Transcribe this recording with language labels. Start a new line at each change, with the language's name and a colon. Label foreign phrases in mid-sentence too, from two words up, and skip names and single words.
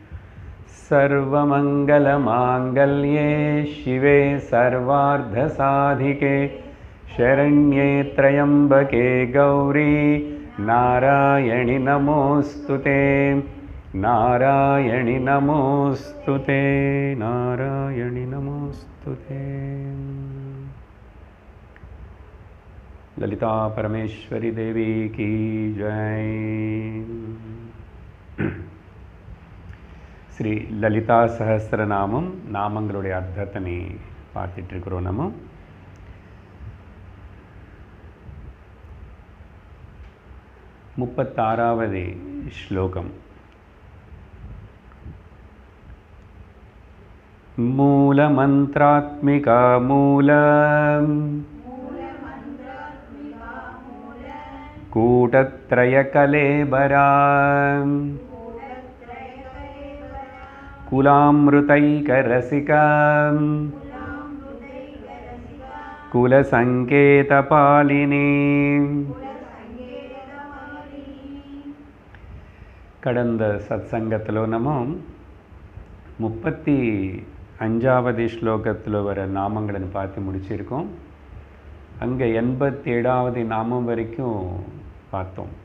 Sanskrit: सर्वमंगलमांगल्ये शिवे सर्वार्धसाधिके शरण्ये त्र्यंबके गौरी नारायणि नमोस्तुते। नारायणि नमोस्तुते। नारायणि नमोस्तुते।
Hindi: ललिता परमेश्वरी देवी की जय।
Tamil: ஸ்ரீ லலிதா சஹஸ்ரநாமம் நாமங்களுடைய அர்த்தத்தினை பார்த்துட்டு இருக்கிறோம். நம்ம 36வது ஸ்லோகம்.
Sanskrit: मूलमन्त्रात्मिका मूलम् कूटत्रयकलेबरा कुलामृतैकरसिका कुलसंकेतपालिनी.
Tamil: கடந்த சத்சங்கத்தில் நம்ம 35வது ஸ்லோகத்தில் வர நாமங்களை பார்த்து முடிச்சிருக்கோம். அங்கே 87வது நாமம் வரைக்கும் பார்த்தோம்.